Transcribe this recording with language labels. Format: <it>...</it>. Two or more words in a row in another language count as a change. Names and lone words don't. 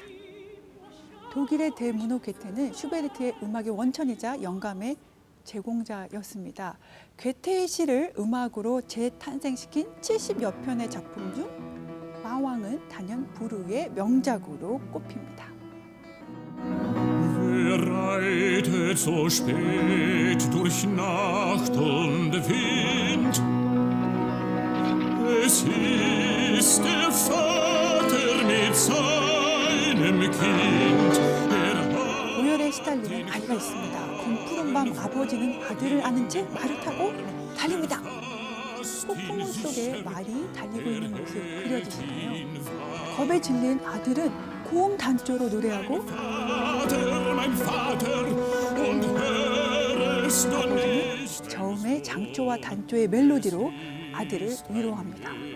<ko>독일의 대문호 괴테는 슈베르트의 음악의 원천이자 영감의 제공자였습니다. 괴테의 시를 음악으로 재탄생시킨 70여 편의 작품 중 마왕은 단연 불후의 명작으로 꼽힙니다.</ko> <de>Wer reitet so spät durch Nacht und Wind? Es ist der Vater mit seinem Kind.</de> <ko>고열에 시달리는 아이가 있습니다. 검푸른 밤 아버지는 아들을 안은 채 말을 타고 달립니다. 폭풍 속에 말이 달리고 있는 모습 그려지시나요? 겁에 질린 아들은 고음 단조로 노래하고 아버지는 저음의 장조와 단조의 멜로디로 아들을 위로합니다.</ko>